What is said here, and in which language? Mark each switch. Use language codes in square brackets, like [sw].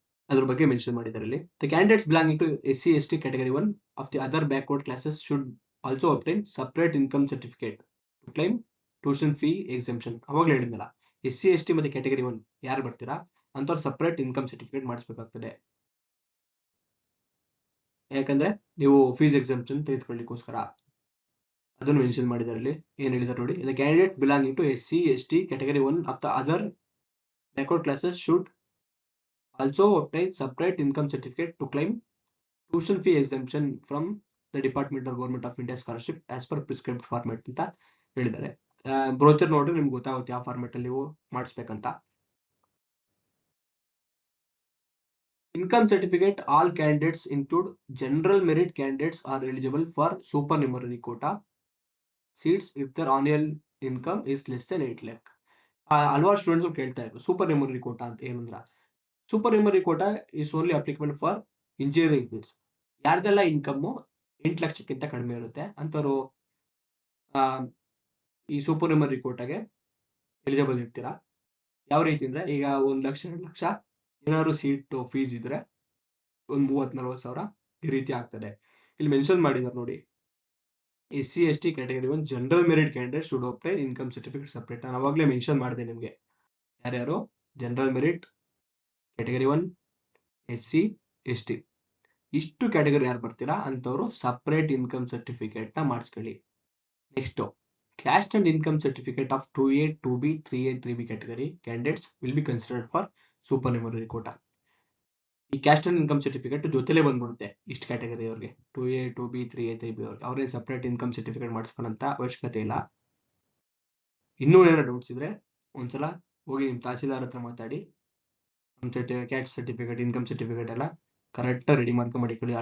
[kn] ಅದ್ರ ಬಗ್ಗೆ ಮೆನ್ಷನ್ ಮಾಡಿದ್ದಾರೆ ಇಲ್ಲಿ. [en] The candidates belonging to SC ST category 1 of the other backward classes should also obtain separate income certificate to claim tuition fee exemption. [kn] ಅವಾಗಲೇ ಹೇಳಿದ್ನಲ್ಲ, SC ST ಮತ್ತೆ category 1 ಯಾರು ಬರ್ತೀರಾ ಅಂತವ್ರು ಸಪರೇಟ್ ಇನ್ಕಮ್ ಸರ್ಟಿಫಿಕೇಟ್ ಮಾಡಿಸ್ಬೇಕಾಗ್ತದೆ. ಯಾಕಂದ್ರೆ ನೀವು ಫೀಸ್ ಎಕ್ಸೆಂಪ್ಷನ್ ತೆಗೆದುಕೊಳ್ಳಿಕ್ಕೋಸ್ಕರ ಅದನ್ನು mention ಮಾಡಿದ್ದಾರೆ ಇಲ್ಲಿ. ಏನ್ ಹೇಳಿದ್ದಾರೆ ನೋಡಿ, [en] the candidate belonging to SC ST category 1 of the other backward classes should also obtain separate income certificate to claim tuition fee exemption from the Department of Government of India scholarship as per prescribed format [kn] ಅಂತ ಹೇಳಿದ್ದಾರೆ. Brochure ನೋಡ್ರಿ ನಿಮ್ಗೆ ಗೊತ್ತಾಗುತ್ತೆ ಯಾವ format ಅಲ್ಲಿ ನೀವು ಮಾಡಿಸ್ಬೇಕಂತ. [en] Income certificate all candidates include general merit candidates are eligible for supernumerary quota seats if their annual income is less than 8 lakh. [kn] ಹಲವಾರು students ಕೇಳ್ತಾ ಇದ್ರು [en] Supernumerary quota ಅಂತ ಏನಂದ್ರ. Supernumerary quota is only applicable for engineering fields. [kn] ಯಾರ್ದೆಲ್ಲ income 8 ಲಕ್ಷಕ್ಕಿಂತ ಕಡಿಮೆ ಇರುತ್ತೆ ಅಂತವರು ಈ ಸೂಪರ್ ನ್ಯೂಮರರಿ ಕೋಟಾಗೆ ಎಲಿಜಿಬಲ್ ಇರ್ತೀರಾ. ಯಾವ ರೀತಿ ಅಂದ್ರೆ, ಈಗ 1 ಲಕ್ಷ 2 ಲಕ್ಷ ಏನಾದ್ರು ಸೀಟ್ ಫೀಸ್ ಇದ್ರೆ ಒಂದು 30-40 ಸಾವಿರ ಈ ರೀತಿ ಆಗ್ತದೆ. ಇಲ್ಲಿ ಮೆನ್ಷನ್ ಮಾಡಿದ್ದಾರೆ ನೋಡಿ, [en] SC ST category 1 general merit candidate should obtain income certificate separate. [kn] ನಾನು ಅವಾಗಲೇ ಮೆನ್ಷನ್ ಮಾಡಿದೆ ನಿಮಗೆ ಯಾರ್ಯಾರು general merit category 1 SC ST ಇಷ್ಟು ಕ್ಯಾಟಗರಿ ಯಾರು ಬರ್ತೀರಾ ಅಂತವರು ಸಪರೇಟ್ ಇನ್ಕಮ್ ಸರ್ಟಿಫಿಕೇಟ್ ನ ಮಾಡಿಸ್ಕೊಳ್ಳಿ. [en] Next, caste and income certificate of 2A 2B 3A 3B category candidates will be considered for supernumerary quota. [kn] ಈ ಕ್ಯಾಸ್ಟ್ ಅಂಡ್ ಇನ್ಕಮ್ ಸರ್ಟಿಫಿಕೇಟ್ ಜೊತೆಲೇ ಬಂದ್ಬಿಡುತ್ತೆ ಇಷ್ಟು ಕ್ಯಾಟಗರಿ ಅವ್ರಿಗೆ, 2A 2B 3A 3B ಅವ್ರಿಗೆ. ಅವ್ರೇನು ಸಪರೇಟ್ ಇನ್ಕಮ್ ಸರ್ಟಿಫಿಕೇಟ್ ಮಾಡಿಸ್ಕೊಳ್ಳೋಂತ ಅವಶ್ಯಕತೆ ಇಲ್ಲ. ಇನ್ನೂ ಏನಾದ್ರು ಡೌಟ್ಸ್ ಇದ್ರೆ ಒಂದ್ಸಲ ಹೋಗಿ ನಿಮ್ಮ ತಹಸೀಲ್ದಾರ್ ಹತ್ರ ಮಾತಾಡಿ ಕ್ಯಾಸ್ಟ್ ಸರ್ಟಿಫಿಕೇಟ್ ಇನ್ಕಮ್ ಸರ್ಟಿಫಿಕೇಟ್ ಎಲ್ಲ ಕರೆಕ್ಟ್ ರೆಡಿ ಮಡಿಕೊಳ್ಳಿ.